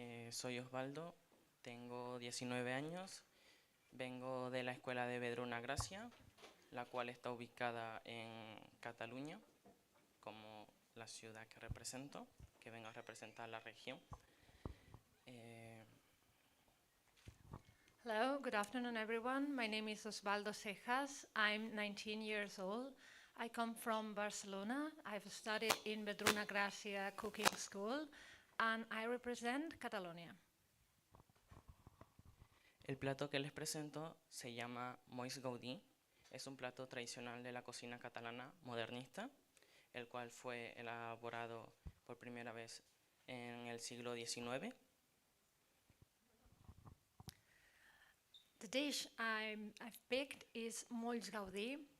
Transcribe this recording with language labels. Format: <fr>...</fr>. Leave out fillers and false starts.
<es>Soy Osvaldo, tengo 19 años, vengo de la escuela de Vedruna Gracia, la cual está ubicada en Cataluña, como la ciudad que represento, que vengo a representar la región.</es> <en>Hello, good afternoon everyone. My name is Osvaldo Cejas. I'm 19 years old. I come from Barcelona. I've studied in Vedruna Gracia Cooking School and I represent Catalonia.</en> <es>El plato que les presento se llama Molts Gaudi. Es un plato tradicional de la cocina catalana modernista, el cual fue elaborado por primera vez en el siglo XIX.</es> <en>The dish I've picked is Molts Gaudi.</en>